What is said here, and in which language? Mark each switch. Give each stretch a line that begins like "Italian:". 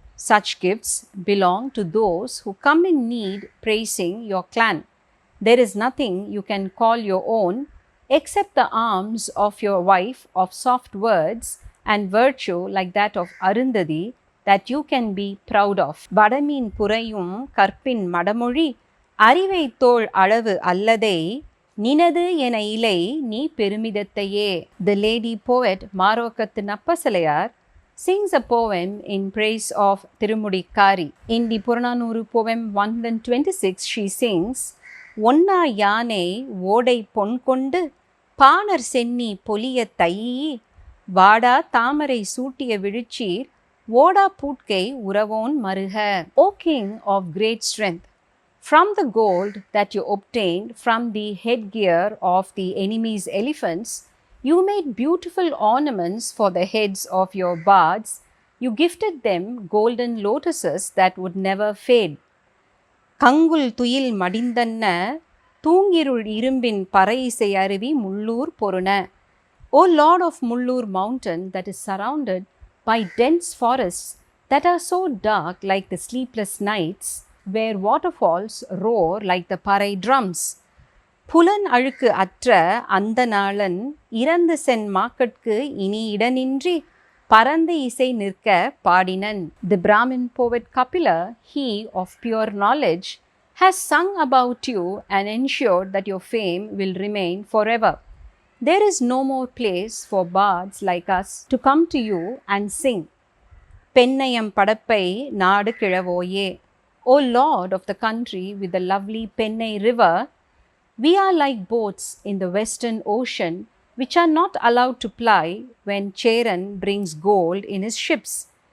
English: Such gifts belong to those who come in need praising your clan. There is nothing you can call your own except the arms of your wife of soft words and virtue like that of Arundhati that you can be proud of.
Tamil: வடமீன் புரையும் கற்பின் மடமொழி அறிவை தோள் அளவு அல்லதை நினது என இலை நீ பெருமிதத்தையே.
English: The lady poet மாரோக்கத்து Nappasalaiyar sings a poem in praise of Tirumudikari. In the Purananuru poem 126, she sings,
Tamil: ஒன்னா யானை ஓடை பொன் கொண்டு பாணர் சென்னி பொலிய தையி வாடா தாமரை சூட்டிய விழுச்சீர் ஓடா பூட்கை உறவோன் மருக.
English: O king of great strength, from the gold that you obtained from the headgear of the enemy's elephants, you made beautiful ornaments for the heads of your bards. You gifted them golden lotuses that would never fade.
Tamil: கங்குல் துயில் மடிந்தன்ன தூங்கிருள் இரும்பின் பறையிசை அருவி Mullur பொருண.
English: O Lord of Mullur mountain that is surrounded by dense forests that are so dark like the sleepless nights, where waterfalls roar like the parai drums.
Tamil: புலன் அழுக்கு அற்ற அந்த நாளன் இறந்து சென் மாக்கட்கு இனி இடனின்றி பரந்த இசை நிற்க பாடினன்.
English: The Brahmin poet Kapila, he of pure knowledge, has sung about you and ensured that your fame will remain forever. There is no more place for bards like us to come to you and sing.
Tamil: பெண்ணையம் படப்பை நாடு கிழவோயே.
English: O Lord of the country with the lovely Pennai river, we are like boats in the western ocean which are not allowed to ply when Cheran brings gold in his ships.